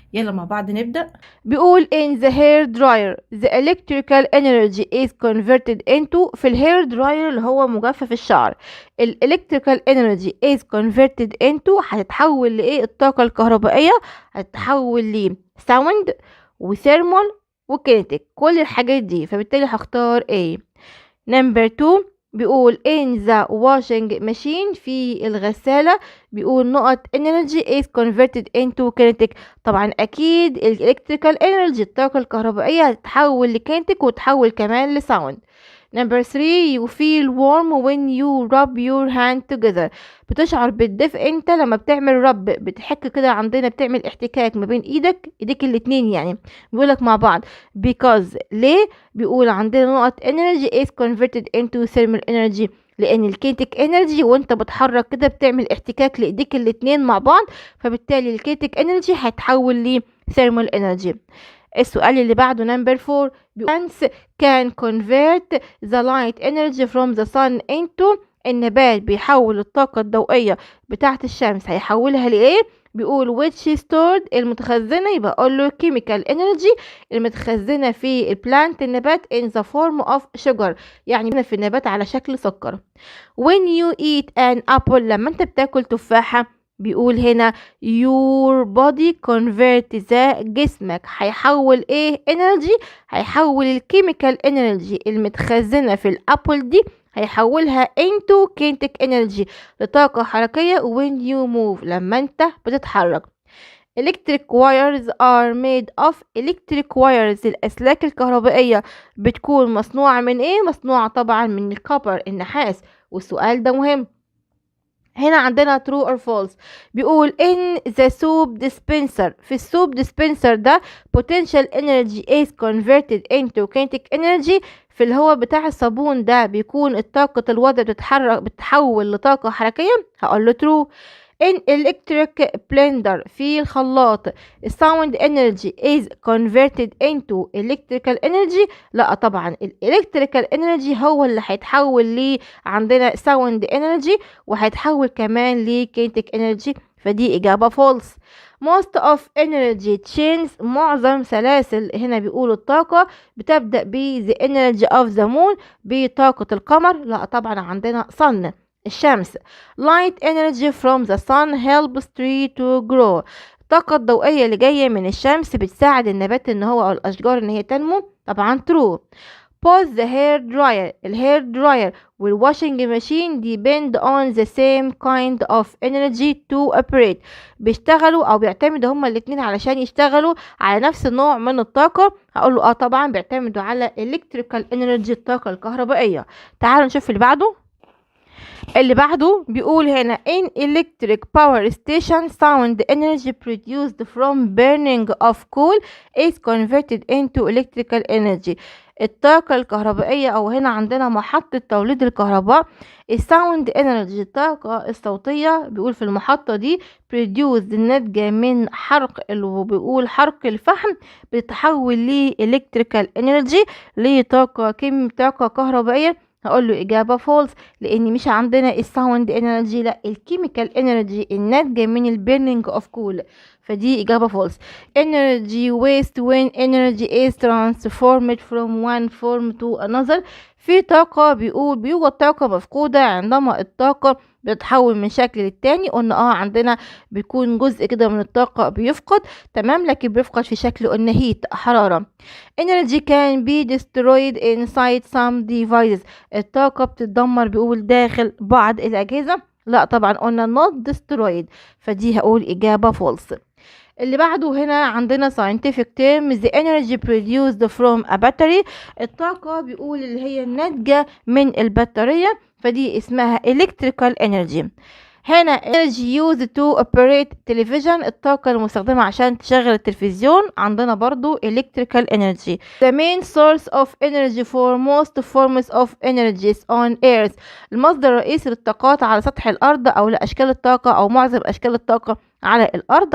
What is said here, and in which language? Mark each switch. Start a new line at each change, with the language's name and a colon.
English: يلا مع بعض نبدأ. بيقول in the hair dryer the electrical energy is converted into.
Arabic: في الهير دراير اللي هو مجفف الشعر، الالكتريكال انرجي
English: is converted into
Arabic: هتتحول لايه؟ الطاقة الكهربائية هتتحول ل sound وثيرمال وكينيتيك، كل الحاجات دي، فبالتالي هختار A. نمبر 2 بيقول
English: in the washing machine
Arabic: في الغسالة، بيقول نقط
English: energy is converted into kinetic.
Arabic: طبعا اكيد الالكتريكال انرجي الطاقة الكهربائية هتتحول لكينيتيك وتحول كمان لساوند.
English: Number 3 you feel warm when you rub your hand together.
Arabic: بتشعر بالدفء انت لما بتعمل رب، بتحك كده، عندنا بتعمل احتكاك ما بين ايديك الاتنين، يعني بيقولك مع بعض because. ليه؟ بيقول عندنا نقط
English: energy is converted into thermal energy،
Arabic: لان الكينيتيك انرجي وانت بتحرك كده بتعمل احتكاك لايديك الاتنين مع بعض، فبالتالي الكينيتيك انرجي هيتحول ل
English: thermal energy.
Arabic: السؤال اللي بعده نمبر 4
English: plants can convert the light energy from the sun into.
Arabic: النبات بيحول الطاقة الضوئية بتاعة الشمس هيحولها لإيه؟ بيقول
English: which stored
Arabic: المتخزنة، يبقى أقول له
English: chemical energy
Arabic: المتخزنة في البلانت النبات
English: in the form of sugar،
Arabic: يعني في النبات على شكل سكر.
English: when you eat an apple
Arabic: لما انت بتاكل تفاحة، بيقول هنا
English: your body convert the
Arabic: جسمك هيحول ايه energy؟ هيحول الكيميكال energy المتخزنة في الابل دي هيحولها
English: into kinetic energy
Arabic: لطاقة حركية
English: when you move
Arabic: لما انت بتتحرك.
English: electric wires are made of. electric wires
Arabic: الأسلاك الكهربائية بتكون مصنوعة من ايه؟ مصنوعة طبعا من الكوبر النحاس، والسؤال ده مهم. هنا عندنا
English: true or false. بيقول in the soap dispenser
Arabic: في السوب
English: dispenser ده potential energy is converted into kinetic energy.
Arabic: في الهواء بتاع الصابون ده بيكون الطاقة الوضع بتتحول لطاقة حركية، هقول له true.
English: in electric blender
Arabic: في الخلاط
English: sound energy is converted into electrical energy.
Arabic: لا طبعا
English: electrical energy
Arabic: هو اللي هيتحول لي عندنا
English: sound energy
Arabic: وهيتحول كمان ل
English: kinetic energy،
Arabic: فدي إجابة false.
English: most of energy chains
Arabic: معظم سلاسل هنا بيقولوا الطاقة بتبدأ ب
English: the energy of the moon
Arabic: بطاقة القمر. لا طبعا عندنا sun الشمس.
English: light energy from the sun helps tree to grow.
Arabic: الطاقة الضوئية اللي جاية من الشمس بتساعد النبات ان هو او الاشجار ان هي تنمو، طبعا true.
English: both the hair dryer
Arabic: الهير دراير
English: والwashing machine depend on the same kind of energy to operate.
Arabic: بيشتغلوا او بيعتمدوا هما الاتنين علشان يشتغلوا على نفس النوع من الطاقة، هقول له طبعا بيعتمدوا على
English: electrical energy
Arabic: الطاقة الكهربائية. تعالوا نشوف اللي بعده. اللي بعده بيقول هنا
English: in electric power station sound energy produced from burning of coal is converted into electrical energy.
Arabic: الطاقة الكهربائية او هنا عندنا محطة توليد الكهرباء الساوند انرجي الطاقة الصوتية، بيقول في المحطة دي produced الناتجة من حرق بيقول حرق الفحم بتتحول ل
English: electrical energy
Arabic: لطاقة طاقة كهربائية، هقول له إجابة فولس لأن مش عندنا الساوند انرجي، لا الكيميكال انرجي الناتجة من البيرنينج اوف كول، فدي إجابة فولس.
English: energy waste when energy is transformed from one form to another.
Arabic: في طاقة بيقول بيوجد طاقة مفقودة عندما الطاقة بتتحول من شكل للتاني، قلنا عندنا بيكون جزء كده من الطاقة بيفقد، تمام، لكن بيفقد في شكل قلنا هيت حرارة.
English: energy can be destroyed inside some devices.
Arabic: الطاقة بتتدمر بيقول داخل بعض الأجهزة، لا طبعا قلنا
English: not destroyed،
Arabic: فدي هقول إجابة false. اللي بعده هنا عندنا
English: scientific term the energy produced from a battery.
Arabic: الطاقة بيقول اللي هي الناتجة من البطارية، فدي اسمها
English: electrical energy.
Arabic: هنا
English: energy used to operate television،
Arabic: الطاقة المستخدمة عشان تشغل التلفزيون. عندنا برضو
English: electrical energy. The main source of energy for most forms of energies on earth،
Arabic: المصدر الرئيسي للطاقات على سطح الأرض أو لأشكال الطاقة أو معظم أشكال الطاقة على الأرض.